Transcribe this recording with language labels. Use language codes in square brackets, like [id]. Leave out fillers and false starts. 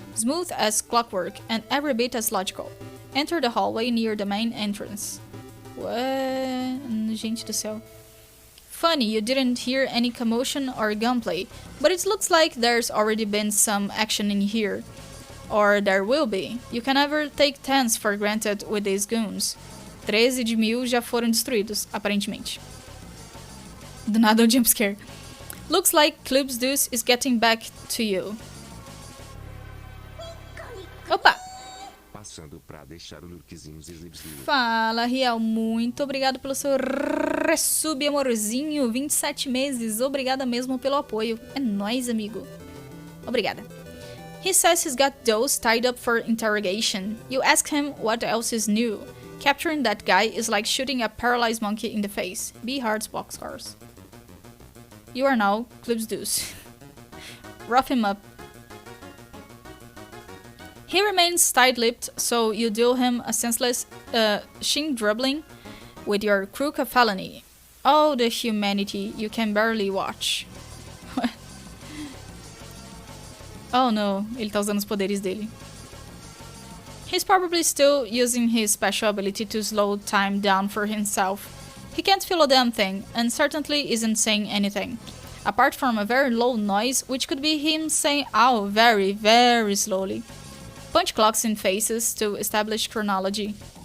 [en] Smooth as clockwork and every bit as logical. Enter the hallway near the main entrance. What? [pt] Gente do céu. [en] Funny, you didn't hear any commotion or gunplay, but it looks like there's already been some action in here. Or there will be. You can never take 10s for granted with these goons. [pt] 13 de 1000 já foram destruídos, aparentemente. Do nada o jumpscare. [en] Looks like Club's Deuce is getting back to you. Opa! [pt] Passando pra deixar o lookzinho zizibs. Fala, Riel. Muito obrigado pelo seu resub, amorzinho. 27 meses. Obrigada mesmo pelo apoio. É nóis, amigo. Obrigada. [en] He says he's got those tied up for interrogation. You ask him what else is new. Capturing that guy is like shooting a paralyzed monkey in the face. Be hard's boxcars. You are now Club's Deuce. Rough him up. He remains tight-lipped, so you deal him a senseless shin dribbling with your crook of felony. Oh, the humanity you can barely watch. [pt] Oh no, ele tá usando os poderes dele. [en] He's probably still using his special ability to slow time down for himself. He can't feel a damn thing, and certainly isn't saying anything. Apart from a very low noise, which could be him saying ow very, very slowly. Punch clocks in faces to establish chronology.